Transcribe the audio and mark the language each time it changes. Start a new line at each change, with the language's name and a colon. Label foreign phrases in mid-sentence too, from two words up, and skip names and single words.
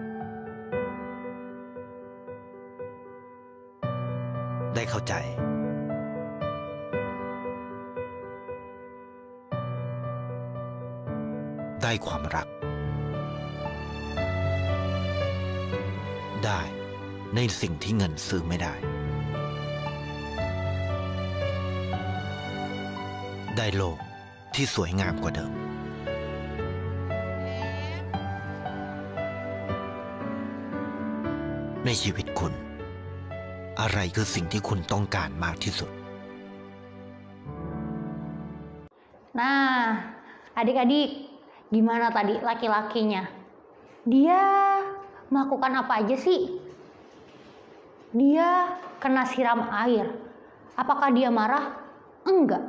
Thai: ได้เข้าใจได้ความรักได้ในสิ่งที่เงินซื้อไม่ได้ได้โลกที่สวยงามกว่าเดิม ในชีวิตคุณ อะไรคือสิ่งที่คุณต้องการมากที่สุด
Indonesian: Nah, adik-adik, gimana tadi laki-lakinya? Dia melakukan apa aja sih? Dia kena siram air. Apakah dia marah? Enggak.